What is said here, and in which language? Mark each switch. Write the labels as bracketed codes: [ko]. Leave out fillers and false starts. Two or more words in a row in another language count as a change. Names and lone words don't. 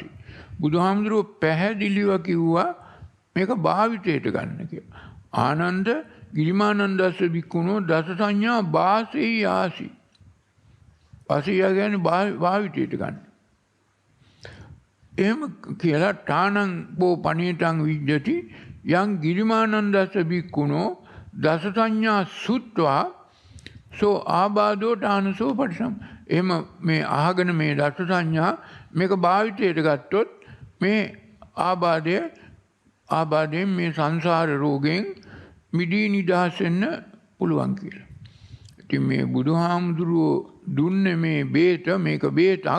[si] බුදුහාමුදුරුව පැහැදිලිව කිව්වා මේක භාවිතයට ගන්න කියලා. [pi] ආනන්ද ගිරිමානන්දස්ස භික්ඛුනෝ දස සංඥා වාසෙහි ආසි. [si] වාසෙහි කියන්නේ භාවිතයට ගන්න. එහෙම කියලා [pi] ඨානං බෝ පණීතං විජ්ජති යං ගිරිමානන්දස්ස භික්ඛුනෝ දස සංඥා සුත්වා සෝ ආබාධෝ ඨානසෝ පටිසම්. [si] එහෙම මේ අහගෙන මේ දස සංඥා මේක භාවිතයට ගත්තොත් මේ ආබාධයෙන් මේ සංසාර රෝගයෙන් මිදී නිදහස් වෙන්න පුළුවන් කියලා. ඉතින් මේ බුදුහාමුදුරුවෝ දුන්නේ මේ බේත, මේක බේතක්.